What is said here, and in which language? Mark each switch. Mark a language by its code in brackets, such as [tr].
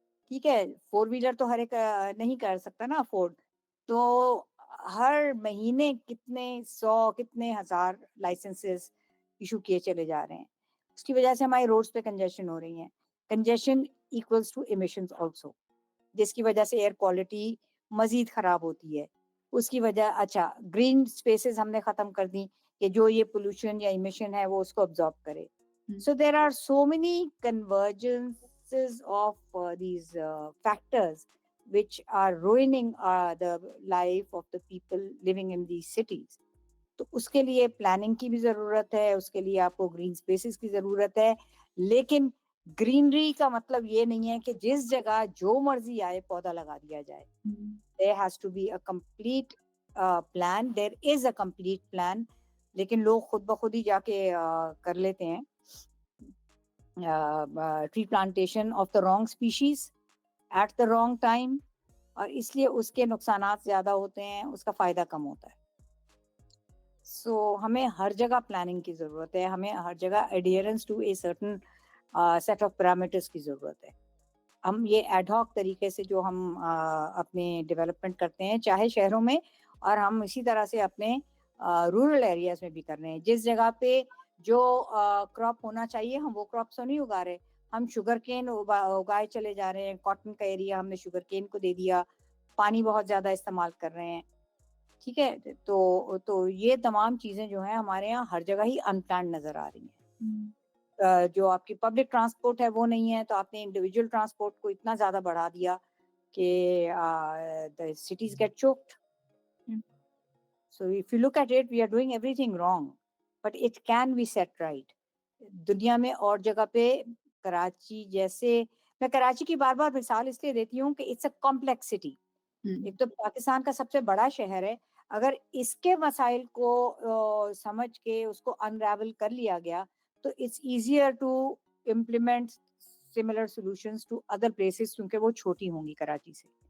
[ur] ٹھیک ہے, four wheeler تو ہر ایک نہیں کر سکتا نا افورڈ, تو ہر مہینے کتنے 100 کتنے ہزار لائسنسز ایشو کیے چلے جا رہے ہیں. اس کی وجہ سے ہماری روڈز پہ کنجیشن ہو رہی ہیں. Congestion equals to emissions also, جس کی وجہ سے ایئر کوالٹی مزید خراب ہوتی ہے. اس کی وجہ, اچھا گرین اسپیسز ہم نے ختم کر دی کہ جو یہ پولوشن یا ایمیشن ہے وہ اس کو ابزارب کرے. [en] So there are so many convergences of these factors which are ruining the life of the people living in these cities. [ur] تو اس کے لیے پلاننگ کی بھی ضرورت ہے, اس کے لیے آپ کو گرین اسپیسز کی ضرورت ہے. لیکن گرینری کا مطلب یہ نہیں ہے کہ جس جگہ جو مرضی آئے پودا لگا دیا جائے. [en] There has to be a complete plan. There is a complete plan. [ur] لیکن لوگ خود بخود ہی جا کے کر لیتے ہیں tree plantation of the wrong species at the wrong time, اور اس لیے اس کے نقصانات زیادہ ہوتے ہیں, اس کا فائدہ کم ہوتا ہے. سو ہمیں ہر جگہ پلاننگ کی ضرورت ہے, ہمیں ہر جگہ ایڈیئرنس to a certain set of parameters کی ضرورت ہے. ہم یہ ایڈ ہاک طریقے سے جو ہم اپنے ڈیولپمنٹ کرتے ہیں چاہے شہروں میں, اور ہم اسی طرح سے اپنے رورل ایریاز میں بھی کر رہے ہیں. جس جگہ پہ جو کراپ ہونا چاہیے ہم وہ کراپس نہیں اگا رہے, ہم شوگر کین اگائے چلے جا رہے ہیں. کاٹن کا ایریا ہم نے شوگر کین کو دے دیا, پانی بہت زیادہ استعمال کر رہے ہیں. ٹھیک ہے, تو یہ تمام چیزیں جو ہیں ہمارے یہاں ہر جگہ ہی انپلانڈ نظر آ رہی ہیں. جو آپ کی پبلک ٹرانسپورٹ ہے وہ نہیں ہے, تو آپ نے انڈیویجول ٹرانسپورٹ کو اتنا زیادہ بڑھا دیا کہ the cities get choked. [en] So if you look at it, we are doing everything wrong, but it can be set right. [ur] دنیا میں اور جگہ پہ کراچی جیسے, میں کراچی کی بار بار مثال اس لیے دیتی ہوں کہ اٹس اے کمپلیکس سٹی. ایک تو پاکستان کا سب سے بڑا شہر ہے, اگر اس کے مسائل کو سمجھ کے اس کو انریول کر لیا گیا تو it's easier to implement similar solutions to other places, کیونکہ وہ چھوٹی ہوں گی کراچی سے.